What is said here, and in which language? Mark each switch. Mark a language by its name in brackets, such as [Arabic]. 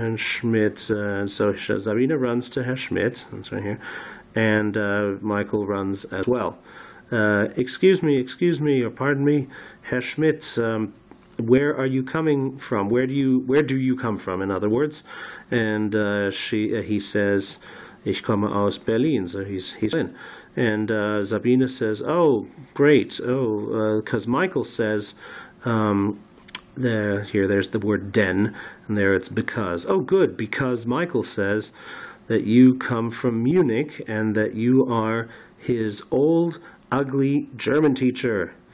[English] Herr Schmidt, so Sabine runs to Herr Schmidt, that's right here, and Michael runs as well. excuse me, or pardon me, Herr Schmidt, where are you coming from? Where do you come from, in other words? And he says, [German] ich komme aus Berlin. [English] So he's in. And Sabine says, oh, great. Oh, because Michael says, there's the word denn, and there it's because. Oh, good, because Michael says that you come from Munich and that you are his old, ugly German teacher.